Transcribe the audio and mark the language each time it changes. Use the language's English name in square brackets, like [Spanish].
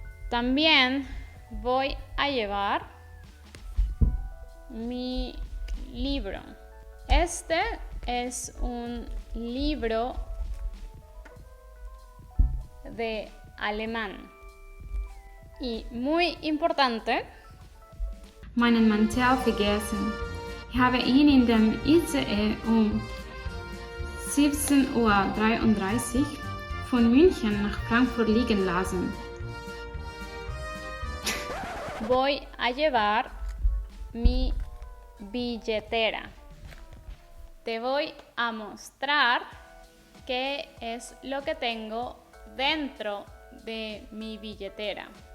[Spanish] También voy a llevar mi libro. Este es un libro de alemán y muy importante. [German] Meinen Mantel vergessen. Ich habe ihn in dem ICE um 17:33 Uhr von München nach Frankfurt liegen lassen. [Spanish] Voy a llevar mi billetera. Te voy a mostrar qué es lo que tengo dentro de mi billetera.